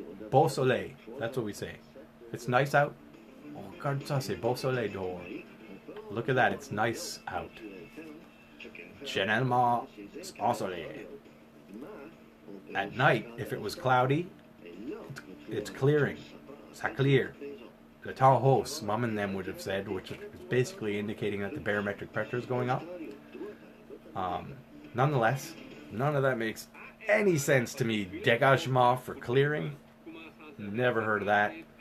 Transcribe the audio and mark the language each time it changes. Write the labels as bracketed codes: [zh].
[fr] Beau soleil, [en] that's what we say. It's nice out. [fr] Oh, regarde ça, c'est beau soleil dehors. [en] Look at that, it's nice out. [fr] Généralement ensoleillé. [en] At night, if it was cloudy, it's clearing. [fr] Ça clear. [en] The temps haut, Mum and them would have said, which is basically indicating that the barometric pressure is going up. Nonetheless, none of that makes any sense to me. Dégagement for clearing? Never heard of that.